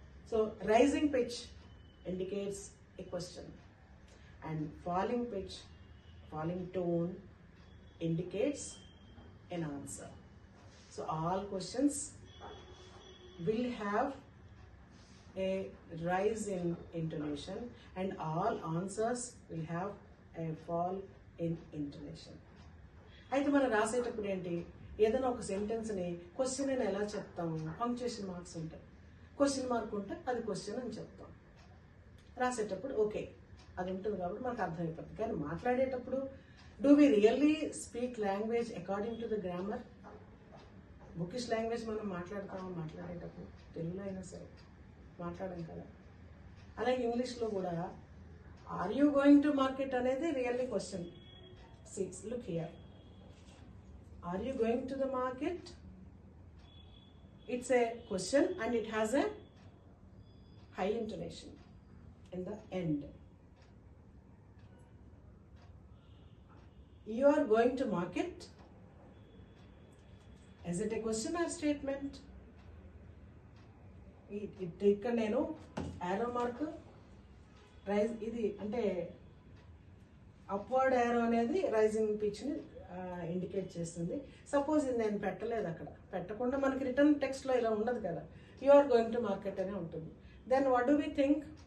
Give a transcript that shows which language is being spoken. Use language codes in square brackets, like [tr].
[en] So rising pitch indicates a question, and falling pitch, falling tone indicates an answer. So all questions will have a rise in intonation, and all answers will have a fall in intonation. [te] అయితే మనం రాసేటప్పుడు ఏంటి, ఏదైనా ఒక సెంటెన్స్ని question అని ఎలా చెప్తాము? Punctuation marks ఉంటాయి. క్వశ్చన్ మార్క్ ఉంటే అది క్వశ్చన్ అని చెప్తాం. రాసేటప్పుడు ఓకే అది ఉంటుంది కాబట్టి మనకు అర్థమైపోతుంది. కానీ మాట్లాడేటప్పుడు [en] Do we really speak language according to the grammar? [te] Bookish language మనం మాట్లాడేటప్పుడు తెలుగులో అయినా సరే మాట్లాడడం కదా. అలాగే ఇంగ్లీష్లో కూడా [en] are you going to market [te] అనేది really question. [en] 6, look here. Are you going to the market? It's a question and it has a high intonation in the end. You are going to market. Is it a question or statement? [te] ఇక్కడ నేను arrow mark rise ఇది అంటే upward arrow అనేది rising పిచ్ని indicate చేస్తుంది. Suppose ఇది నేను పెట్టలేదు, అక్కడ పెట్టకుండా మనకి రిటర్న్ టెక్స్ట్లో ఇలా ఉండదు కదా, [en] you are going to market [te] అనే ఉంటుంది. [en] Then what do we think?